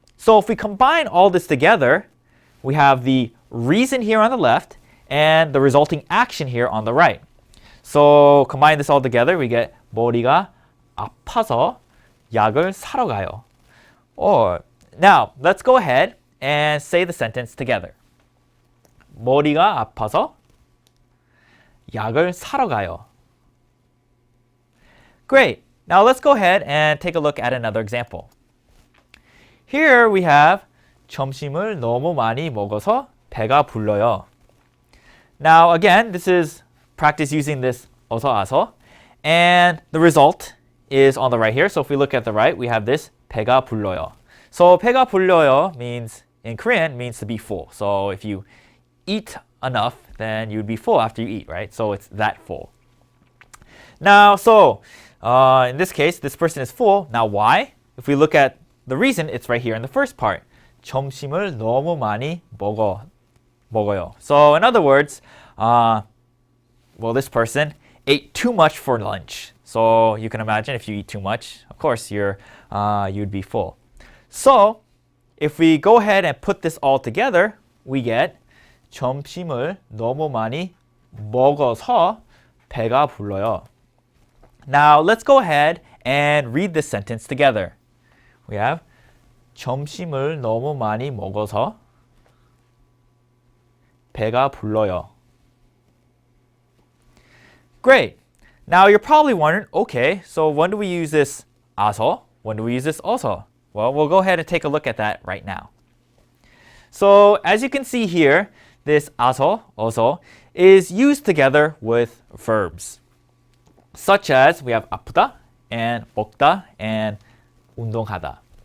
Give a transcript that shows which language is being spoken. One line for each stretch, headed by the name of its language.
English: So if we combine all this together, we have the reason here on the left and the resulting action here on the right. So combine this all together, we get
Korean: 머리가 아파서 약을 사러 가요.
English: Or now let's go ahead and say the sentence together.
Korean: 머리가 아파서 약을 사러 가요.
English: Great. Now let's go ahead and take a look at another example. Here we have
Korean: 점심을 너무 많이 먹어서 배가 불러요.
English: Now again, this is practice using this 어서 아서, and the result is on the right here. So if we look at the right, we have this
Korean: 배가 불러요.
English: So
Korean: 배가 불러요
English: means, in Korean, means to be full. So if you eat enough, then you'd be full after you eat, right? So it's that full. Now, so in this case, this person is full. Now, why? If we look at the reason, it's right here in the first part.
Korean: 점심을 너무 많이 먹어요.
English: So in other words, this person ate too much for lunch. So you can imagine if you eat too much, of course, you'd be full. So if we go ahead and put this all together, we get
Korean: 점심을 너무 많이 먹어서 배가 불러요.
English: Now let's go ahead and read this sentence together. We have
Korean: 점심을 너무 많이 먹어서 배가 불러요.
English: Great. Now you're probably wondering, okay, so when do we use this 아서? When do we use this 어서? Well, we'll go ahead and take a look at that right now. So as you can see here, this 아서, 어서 is used together with verbs, such as we have 아프다 and 먹다 and 운동하다.